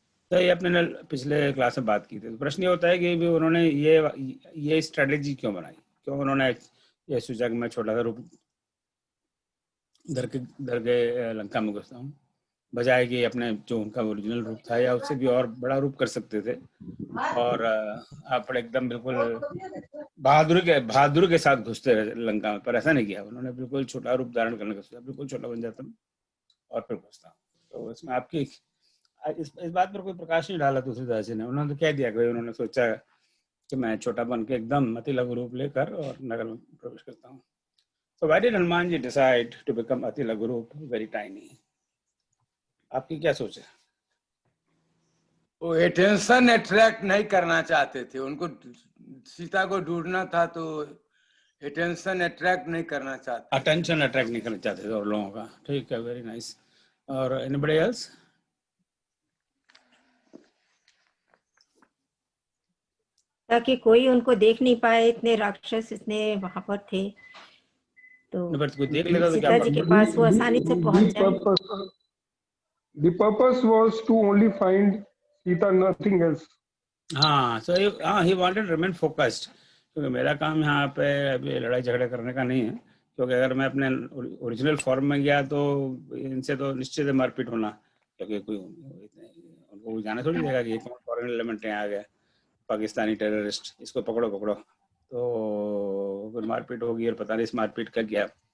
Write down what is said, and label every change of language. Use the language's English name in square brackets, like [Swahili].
[Hindi] तो ये अपने पिछले क्लास में बात की थी। तो प्रश्न ये होता है कि भी उन्होंने ये स्ट्रेटेजी क्यों बनाई, क्यों उन्होंने ये सोचा कि मैं छोटा सा रूप धर के लंका में घुसता हूँ, बजाय कि अपने जो उनका ओरिजिनल रूप था या उससे भी और बड़ा रूप कर सकते थे, और आप एकदम बिल्कुल बहादुर के साथ घुसते रहे लंका में। पर ऐसा नहीं किया उन्होंने, बिल्कुल छोटा रूप धारण करने का सोचा, बिल्कुल छोटा बन जाता हूँ और फिर घुसता हूँ। तो इसमें आपकी इस बात पर कोई प्रकाश नहीं डाला तुलसीदास जी ने। उन्होंने तो कह दिया कि उन्होंने सोचा कि मैं छोटा बन के एकदम अति लघु रूप लेकर और नगर में प्रवेश करता हूँ। [English] So why did Hanuman ji decide to become [Hindi] अति लघु रूप, [English] very tiny? [Hindi] आपकी क्या सोच है? वो अटेंशन अट्रैक्ट नहीं करना चाहते थे, उनको सीता को ढूंढना था, तो अटेंशन अट्रैक्ट नहीं करना चाहते। अटेंशन अट्रैक्ट नहीं करना चाहते थे और लोगों का। ठीक है, [English] Very nice. और anybody else? [Hindi] ताकि कोई उनको देख नहीं पाए, इतने राक्षस इतने वहां पर थे, तो कोई देख लेगा तो क्या सीता जी के पास वो आसानी से पहुंच जाए। [English] The purpose was to only find Sita, nothing else. [Hindi] हाँ, [English] so he wanted to remain focused, [Hindi] क्योंकि मेरा काम यहाँ पे अभी लड़ाई झगड़े करने का नहीं है, क्योंकि अगर मैं अपने ओरिजिनल फॉर्म में गया तो इनसे तो निश्चित है मारपीट होना, क्योंकि कोई उनको जाना थोड़ी देगा कि कौन फॉरेन एलिमेंट यहाँ आ गया, पाकिस्तानी टेररिस्ट, इसको पकड़ो। तो फिर मारपीट होगी और पता नहीं इस मारपीट का क्या